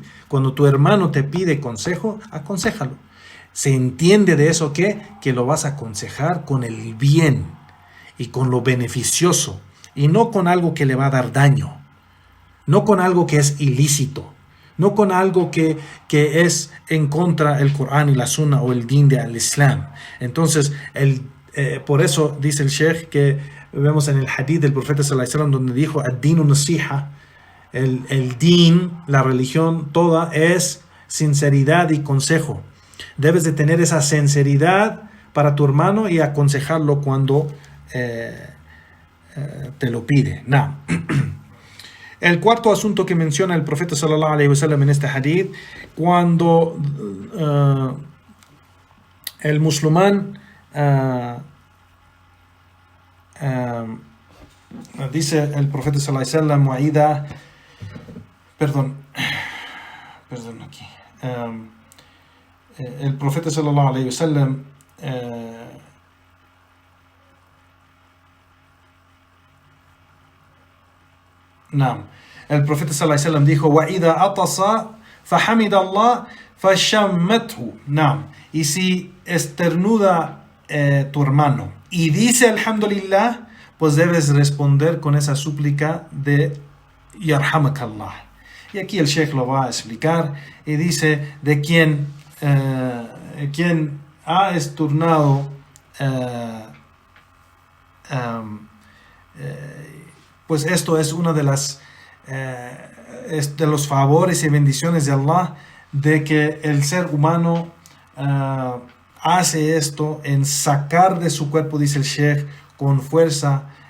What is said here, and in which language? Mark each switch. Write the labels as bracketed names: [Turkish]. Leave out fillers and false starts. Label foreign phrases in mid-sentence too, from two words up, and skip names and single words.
[Spanish] Cuando tu hermano te pide consejo, aconséjalo. Se entiende de eso que lo vas a aconsejar con el bien y con lo beneficioso, y no con algo que le va a dar daño, no con algo que es ilícito, no con algo que es en contra del Corán y la Sunna o el din del Islam. Entonces, por eso dice el Sheikh que vemos en el hadith del profeta [Arabic] صلى الله عليه وسلم [Spanish] donde dijo: [Arabic] الدين نصيحة, [Spanish] el din, la religión toda es sinceridad y consejo. Debes de tener esa sinceridad para tu hermano y aconsejarlo cuando te lo pide. El cuarto asunto que menciona el profeta [Arabic] صلى الله عليه وسلم [Spanish] en este hadith, cuando el musulmán dice el profeta [Arabic] صلى الله عليه وسلم, [Spanish] wa'ida, perdón aquí, el profeta [Arabic] صلى الله عليه وسلم [Spanish] el profeta [Arabic] صلى الله عليه وسلم [Spanish] dijo, [Arabic] وإذا عطس فحمد الله فشمته. [Spanish] Y si esternuda tu hermano y dice alhamdulillah, pues debes responder con esa súplica de yarhamakallah. Y aquí el Sheikh lo va a explicar y dice de quien ha estornado, pues esto es una de los favores y bendiciones de Allah, de que el ser humano hace esto en sacar de su cuerpo, dice el Sheikh, con fuerza